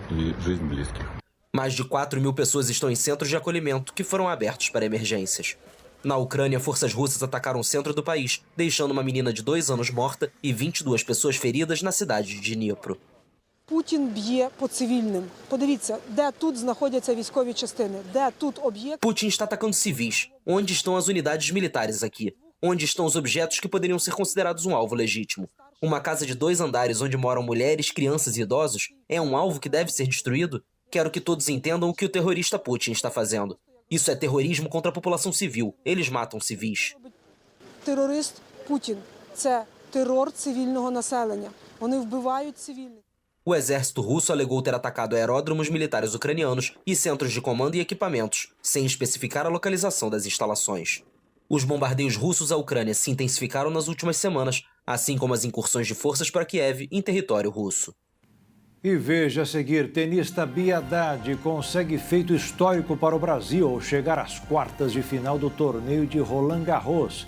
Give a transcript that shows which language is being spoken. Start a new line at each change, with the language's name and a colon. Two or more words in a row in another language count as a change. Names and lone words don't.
Portuguese: Mais de 4.000 pessoas estão em centros de acolhimento que foram abertos para emergências. Na Ucrânia, forças russas atacaram o centro do país, deixando uma menina de 2 anos morta e 22 pessoas feridas na cidade de Dnipro.
Ukrainian: Putin б'є по цивільним. Подивіться, де тут знаходяться військові частини, де тут об'єкт.
Portuguese: Putin está atacando civis. Onde estão as unidades militares aqui? Onde estão os objetos que poderiam ser considerados um alvo legítimo? Uma casa de 2 andares onde moram mulheres, crianças e idosos é um alvo que deve ser destruído? Quero que todos entendam o que o terrorista Putin está fazendo. Isso é terrorismo contra a população civil. Eles matam civis.
Ukrainian: Терорист Путін – це терор цивільного населення. Вони вбивають цивільних.
Portuguese: O exército russo alegou ter atacado aeródromos militares ucranianos e centros de comando e equipamentos, sem especificar a localização das instalações. Os bombardeios russos à Ucrânia se intensificaram nas últimas semanas, assim como as incursões de forças para Kiev em território russo. E veja a seguir, tenista Bia Haddad consegue feito histórico para o Brasil ao chegar às quartas de final do torneio de Roland Garros.